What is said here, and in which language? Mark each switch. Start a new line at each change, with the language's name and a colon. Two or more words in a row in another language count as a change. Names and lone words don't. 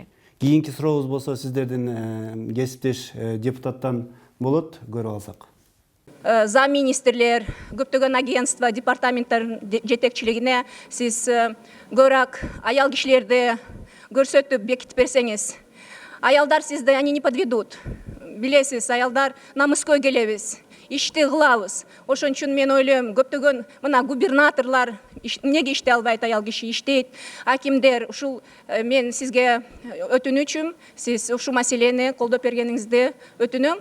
Kyrgyz: Кийинки сурообуз болсо сиздердин кесиптеш депутаттан болот, көрүп алсак. Замминистрлер, көптөгөн агентство, департаменттер жетекчилигине сиз көбүрөөк аял кишилерди көрсөтүп бекитип берсеңиз, аялдар сизди
Russian: они не подведут.
Kyrgyz: Билесиз, аялдар намыскөй келебиз, ишти кылабыз. Ошон үчүн мен ойлойм, көптөгөн мына губернаторлор эмнеге иштей албайт, аял киши иштейт, акимдер. Ушул мен сизге өтүнүчүм, сиз ушул маселени колдоп бергениңизди өтүнөм.